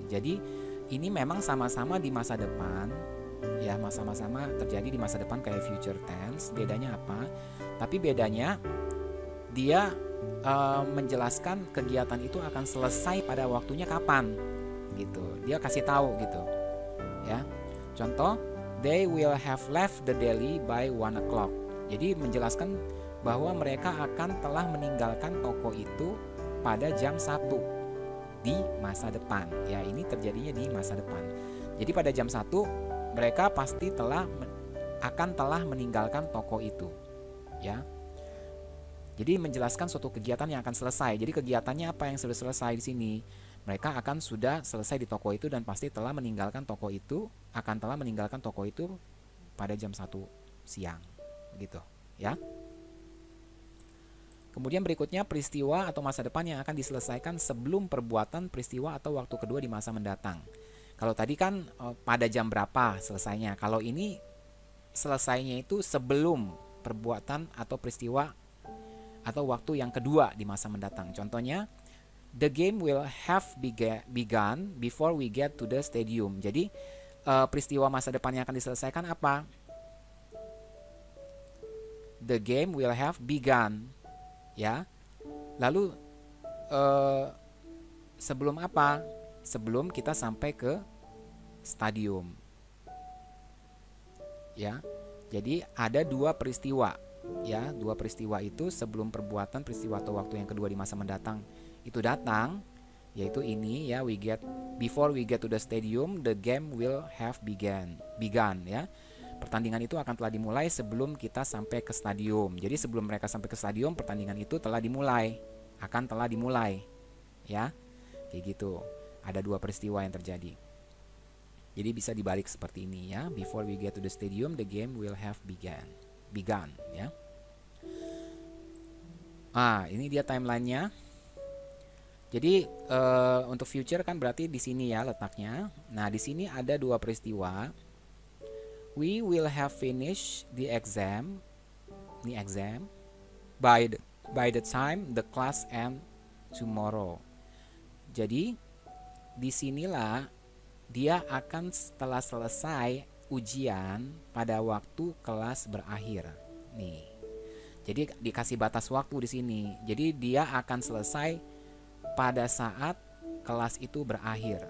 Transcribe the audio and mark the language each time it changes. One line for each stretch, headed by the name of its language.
Indonesian: Jadi, ini memang sama-sama di masa depan, ya, sama-sama terjadi di masa depan kayak future tense. Bedanya apa? Tapi bedanya dia menjelaskan kegiatan itu akan selesai pada waktunya kapan, gitu. Dia kasih tahu gitu, ya.
English: Contoh, they will have left the Delhi by 1 o'clock.
Indonesian: Jadi menjelaskan bahwa mereka akan telah meninggalkan toko itu pada jam 1 di masa depan. Ya, ini terjadinya di masa depan. Jadi pada jam 1 mereka pasti akan telah meninggalkan toko itu. Ya. Jadi menjelaskan suatu kegiatan yang akan selesai. Jadi kegiatannya apa yang sudah selesai di sini? Mereka akan sudah selesai di toko itu dan pasti telah meninggalkan toko itu, akan telah meninggalkan toko itu pada jam 1 siang. Begitu, ya. Kemudian berikutnya peristiwa atau masa depan yang akan diselesaikan sebelum perbuatan peristiwa atau waktu kedua di masa mendatang. Kalau tadi kan pada jam berapa selesainya. Kalau ini selesainya itu sebelum perbuatan atau peristiwa atau waktu yang kedua di masa mendatang.
English: Contohnya, the game will have begun before we get to the stadium.
Indonesian: Jadi peristiwa masa depan yang akan diselesaikan apa?
English: The game will have begun, ya.
Indonesian: Lalu sebelum apa? Sebelum kita sampai ke stadium, ya. Jadi ada 2 peristiwa. Ya, 2 peristiwa itu sebelum perbuatan peristiwa atau waktu yang kedua di masa mendatang itu datang, yaitu ini ya,
English: before we get to the stadium, the game will have begun
Indonesian: ya. Pertandingan itu akan telah dimulai sebelum kita sampai ke stadium. Jadi sebelum mereka sampai ke stadium, pertandingan itu telah dimulai, akan telah dimulai, ya. Kayak gitu. Ada 2 peristiwa yang terjadi. Jadi bisa dibalik seperti ini ya.
English: Before we get to the stadium, the game will have begun ya.
Indonesian: Ini dia timelinenya. Jadi untuk future kan berarti di sini ya letaknya. Nah, di sini ada 2 peristiwa.
English: We will have finished the exam by the time the class end tomorrow.
Indonesian: Jadi disinilah dia akan setelah selesai ujian pada waktu kelas berakhir. Nih. Jadi dikasih batas waktu di sini. Jadi dia akan selesai pada saat kelas itu berakhir.